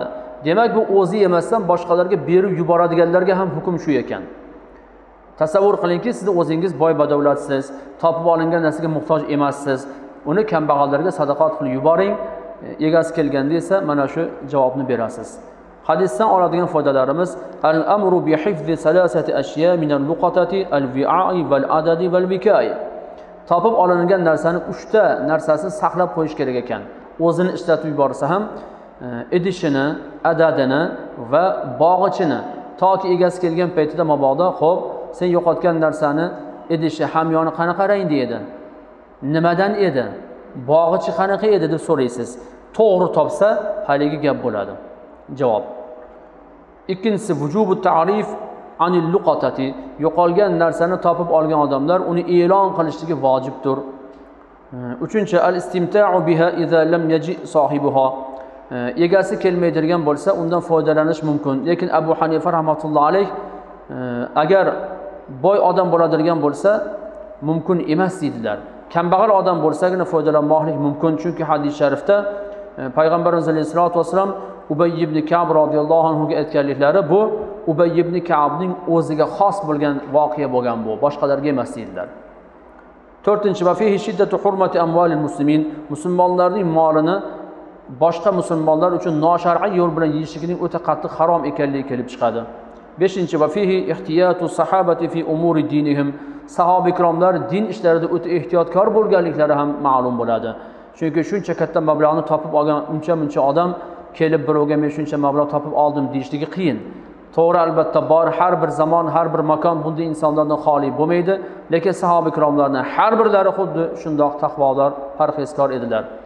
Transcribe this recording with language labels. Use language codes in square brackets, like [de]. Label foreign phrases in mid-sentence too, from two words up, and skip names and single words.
[uz] Demak, bu o'zi emasdan boshqalarga berib yuboradiganlarga ham hukm shu ekan. Tasavvur qilingki, siz o'zingiz boy badavlatsiz, topib olingan narsaga muhtoj emassiz. Uni kambag'allarga sadaqat qilib yuboring. Egasi kelganda esa mana shu javobni berasiz. Hadisdan oladigan foydalarimiz: [ar] الأمر بحفظ ثلاثة أشياء من اللقطة الوعاء والعدد والوكاء. [uz] Topib olingan narsaning 3 ta narsasini saqlab qo'yish kerak ekan. O'zini ishlatib yuborsa ham idishini, adadini va bog'ichini toki egasi kelgan paytida mabodo, xo'p, sen yo'qotgan narsani idishi, hamyoni qanaqa rangda edi? Nimadan edi? Bog'ichi qanaqa edi deb so'raysiz. To'g'ri topsa, haligi gap bo'ladi. Javob. Ikkinchisi [ar] وجوب تعريف عن اللقطة. [uz] Yo'qolgan narsani topib olgan odamlar uni e'lon qilishligi vojibdir. Uchinchi [ar] الاستمتاع بها إذا لم يجئ صاحبها. [uz] Egasi kelmaydigan bo'lsa, undan foydalanish mumkin. Lekin Abu Hanifa [ar] رحمة الله عليه [uz] agar boy odam bo'ladigan bo'lsa, mumkin emas dedilar. Kambag'al odam bo'lsagina foydalanmoqlik mumkin, chunki hadis sharifda payg'ambarimiz [ar] صلى الله عليه وسلم [uz] Ubay ibn Ka'b [ar] رضي الله عنه [uz] ga aytganliklari bu Ubay ibn Ka'bning o'ziga xos bo'lgan voqea bo'lgan bu, boshqalarga emas dedilar. [ar] To'rtinchi, وفيه شدة حرمة أموال المسلمين. [uz] Musulmonlarning molini boshqa musulmonlar uchun noshar'iy yo'l bilan yeyishligining o'ta qattiq harom ekanligi kelib chiqadi. [ar] Beshinchi, وفيه احتياط الصحابة في أمور دينهم. [uz] Sahoba ikromlar din ishlarida o'ta ehtiyotkor bo'lganliklari ham ma'lum bo'ladi. Chunki shuncha katta mablag'ni topib olgan uncha odam kelib birovga men shuncha mablag' topib oldim deyishligi qiyin. To'g'ri, albatta bor, har bir zamon, har bir makon bunday insonlardan xoli bo'lmaydi, lekin sahoba ikromlarning har birlari xuddi shundoq taqvodor, parhezkor edilar.